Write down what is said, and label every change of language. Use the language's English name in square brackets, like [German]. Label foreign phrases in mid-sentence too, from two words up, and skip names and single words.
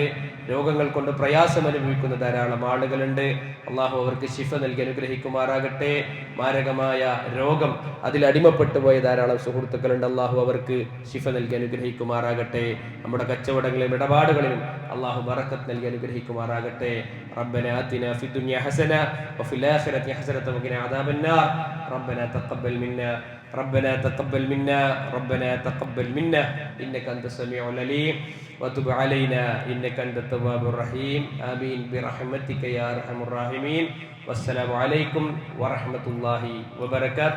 [Malayalam] രോഗങ്ങൾ കൊണ്ട് പ്രയാസം അനുഭവിക്കുന്ന ധാരാളം ആളുകളുണ്ട്. അള്ളാഹു അവർക്ക് ശിഫ നൽകി അനുഗ്രഹിക്കുമാറാകട്ടെ. മാരകമായ രോഗം അതിൽ അടിമപ്പെട്ടു പോയ ധാരാളം സുഹൃത്തുക്കളുണ്ട്. അള്ളാഹു അവർക്ക് ശിഫ നൽകി അനുഗ്രഹിക്കുമാറാകട്ടെ. നമ്മുടെ കച്ചവടങ്ങളിലും ഇടപാടുകളിലും അള്ളാഹു ബറക്കത്ത് നൽകി അനുഗ്രഹിക്കുമാറാകട്ടെ. [Arabic] ربنا آتنا في الدنيا حسنة وفي الآخرة حسنة وقنا عذاب النار. ربنا تقبل منا ربنا تقبل منا إنك أنت السميع العليم وتب علينا إنك أنت التواب الرحيم. آمين برحمتك يا أرحم الراحمين. والسلام عليكم ورحمة الله وبركاته.